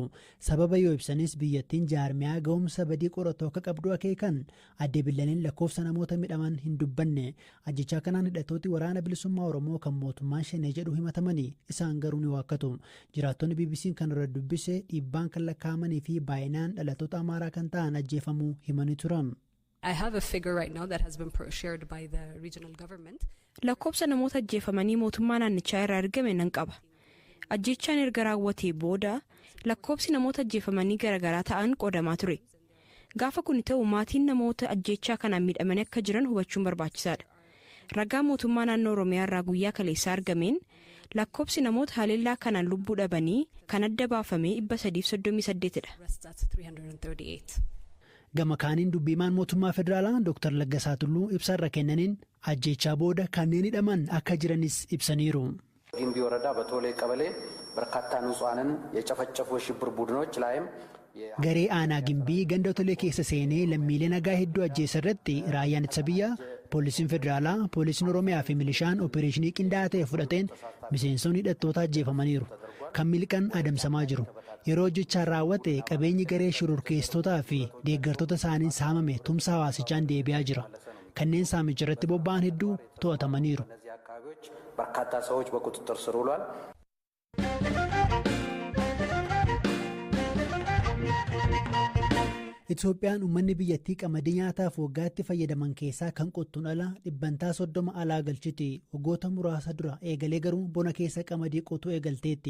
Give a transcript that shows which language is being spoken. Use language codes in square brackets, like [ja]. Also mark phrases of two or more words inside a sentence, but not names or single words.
[om] Sababa yoo ibsanis biyyattiin jaarmiyaa ga'umsa badii qoratu akka qabdu akeekan adde Billaneen lakkoofsa namoota midhaman hin dubbanne. Ajjeechaa kanaan hidhattooti waraana bilisummaa Oromoo kan mootummaan shanee jedhu himatamanii isaan garuu ni waakkatu. Jiraattonni BBC'n kan irra dubbise dhiibbaan kan lakkaa'amanii fi baay'inaan dhalattoota Amaaraa kan ta'an ajjeefamuu himanii turan. [en] I have a figure right now that has been shared by the regional government. [om] Lakkoofsa namoota ajjeefamanii mootummaa naannichaa irraa argame nan qaba. Ajjeechaan erga raawwatee booda lakkoofsi namoota ajjeefamanii garaagaraa ta'an qoodamaa ture. Gaafa kun ta'u maatiin namoota ajjeechaa kanaan miidhamanii akka jiran hubachuun barbaachisaadha. Ragaa mootummaa naannoo Oromiyaa irraa guyyaa kaleessaa argameen lakkoofsi namoota haleellaa kanaan lubbuu dhabanii kan adda baafame 338dha. Gama kaaniin dubbiimaan mootummaa federaalaa Dr. Laggasaa Tulluu ibsarra kennaniin ajjeechaa booda kanneen hidhaman akka jiranis ibsaniiru. [am] ጊምቢ ወረዳ በቶሌ ቀበሌ በርካታ ንጹሃንን የጨፈጨፉ የሽብር ቡድኖች ላይም [om] Garee aanaa gimbii ganda tolee keessa seenee lammiilee nagaa hedduu ajjeessa irratti raayyaan ittisa biyyaa, poolisiin federaalaa, poolisiin Oromiyaa fi milishaan opereeshinii qindaa'aa ta'e fudhateen miseensonni hidhattoota ajjeefamaniiru. Kan miliqan adamsamaa jiru. Yeroo hojjechaan raawwate qabeenyi garee shororkeessitootaa fi deeggartoota isaaniin saamame tumsa hawaasichaan deebi'aa jira. Kanneen saamicha irratti bobba'an hedduu to'atamaniiru. [am] በርካታ ሰዎች በቁጥጥር ስር ውለዋል። [om] Itoophiyaan uummanni biyyattii qamadii nyaataaf waggaatti fayyadaman keessaa kan qottuun ala 30% alaa galchiti. Waggoota muraasa dura eegalee garuu bona keessa qamadii qotuu eegalteetti.